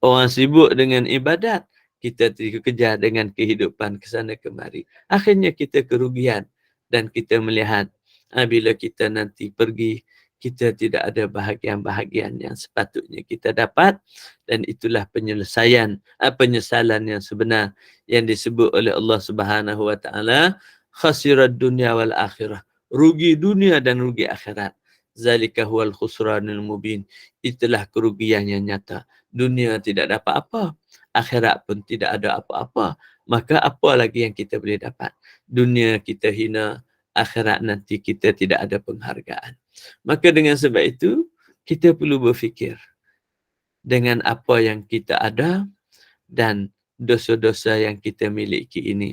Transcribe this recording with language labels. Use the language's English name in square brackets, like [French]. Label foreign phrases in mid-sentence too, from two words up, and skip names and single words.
[Malay] Orang sibuk dengan ibadat, kita dikejar dengan kehidupan kesana kemari. Akhirnya kita kerugian dan kita melihat bila kita nanti pergi, kita tidak ada bahagian-bahagian yang sepatutnya kita dapat, dan itulah penyesalan yang sebenar yang disebut oleh Allah [Arabic] سبحانه وتعالى, خسر الدنيا والآخرة. [Malay] Rugi dunia dan rugi akhirat. [Arabic] ذلك هو الخسران المبين. [Malay] Itulah kerugian yang nyata. Dunia tidak dapat apa, akhirat pun tidak ada apa-apa. Maka apa lagi yang kita boleh dapat? Dunia kita hina, akhirat nanti kita tidak ada penghargaan. Maka dengan sebab itu, kita perlu berfikir dengan apa yang kita ada dan dosa-dosa yang kita miliki ini.